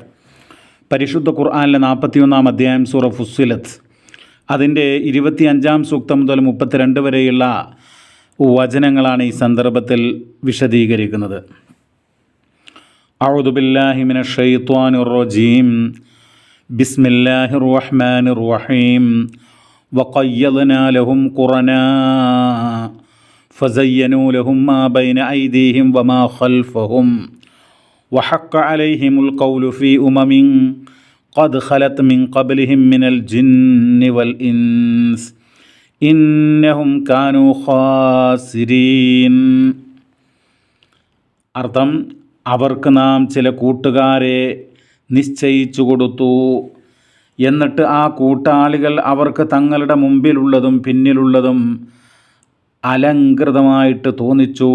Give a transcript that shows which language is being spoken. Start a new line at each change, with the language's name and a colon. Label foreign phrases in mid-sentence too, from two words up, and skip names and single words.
Malayalam: പരിശുദ്ധ ഖുർആനിലെ 41-ാം അധ്യായം സൂറ ഫുസ്സിലത്ത്, അതിൻ്റെ 25-ാം സൂക്തം മുതൽ 32 വരെയുള്ള വചനങ്ങളാണ് ഈ സന്ദർഭത്തിൽ വിശദീകരിക്കുന്നത്.
Arabic: أعوذ بالله من الشيطان الرجيم بسم الله الرحمن الرحيم وقيضنا لهم قرناء فزينوا لهم ما بين أيديهم وما خلفهم وحق عليهم القول في قد خلت من قبلهم من الجن والإنس إنهم كانوا خاسرين.
Malayalam: അർത്ഥം, അവർക്ക് നാം ചില കൂട്ടുകാരെ നിശ്ചയിച്ചു കൊടുത്തു, എന്നിട്ട് ആ കൂട്ടാളികൾ അവർക്ക് തങ്ങളുടെ മുമ്പിലുള്ളതും പിന്നിലുള്ളതും അലങ്കൃതമായിട്ട് തോന്നിച്ചു.